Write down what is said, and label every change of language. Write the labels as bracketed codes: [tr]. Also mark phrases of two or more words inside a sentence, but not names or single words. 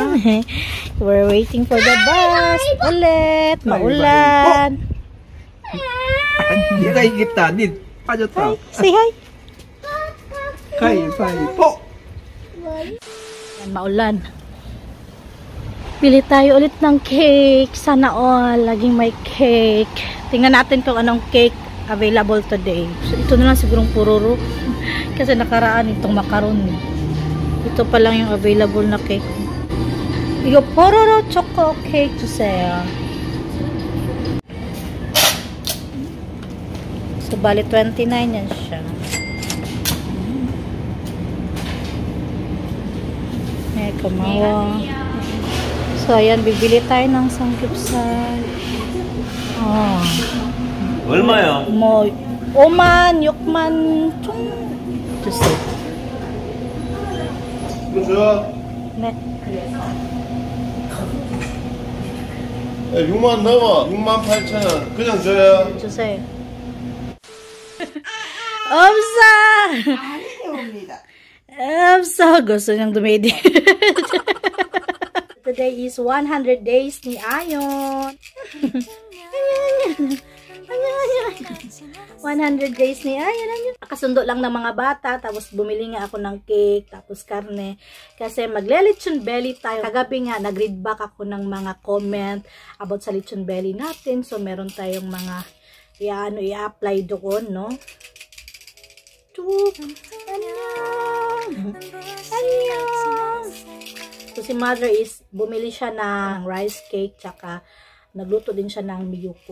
[en] We're waiting for the bus. [tl] Ulit. Maulan. [ko] 얘가 이겼다. 니 빠졌다. [en] Say hi. [ko] 가위바위보. [tl] Maulan. Pili tayo ulit ng cake. Sana all. Laging may cake. Tingnan natin kung anong [en] cake available today. [tl] So, ito na lang sigurong pururo. Kasi nakaraan itong macaroni. Ito pa lang yung available na cake. [ko] Igo pororo [en] choco cake [ko] 주세요. [tl] So, bali 29 yan siya. Kumawa. So, ayan, bibili tayo ng samgyeopsal. Oh. [ko] 얼마야? 뭐 5만, 6만 좀 주세요. 이거 줘. 네. 6만 넘어. 68,000원. 그냥 줘요. 주세요. 없어. 없어. [tl] gusto niyang dumedi. [en] Today is 100 days ni Ayon. 100 days ni Ayon. [tl] Nakasundo lang ng mga bata, tapos bumili nga ako ng cake, tapos karne. Kasi magle-lechon belly tayo. Kagabi nga, nag-read back ako ng mga comment about sa lechon belly natin. So, meron tayong mga i-apply doon, no? So, si mother is, bumili siya ng [en] rice cake, [tl] tsaka nagluto din siya ng miyuko.